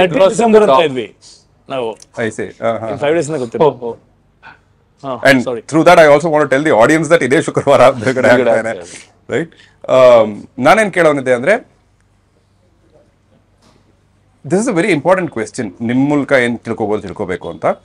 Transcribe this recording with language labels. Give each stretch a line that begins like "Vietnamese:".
Kannada: December ಅಂತ ಇದ್ವಿ ನಾವು,
English: 5 days
Kannada: ಗೊತ್ತಿಲ್ಲ.
English: And through that I also want to tell the audience that
Kannada: ಇದೇ ಶುಕ್ರವಾರ ಬಿಡುಗಡೆ ಆಗ್ತಾನೆ,
English: Right.
Kannada: ನಾನೇನ್ ಕೇಳೋನಿದೆ ಅಂದ್ರೆ,
English: This is a very important question.
Kannada: ನಿಮ್ಮ ಮೂಲಕ ಏನು ತಿಳ್ಕೋಬೇಕು ಅಂತ.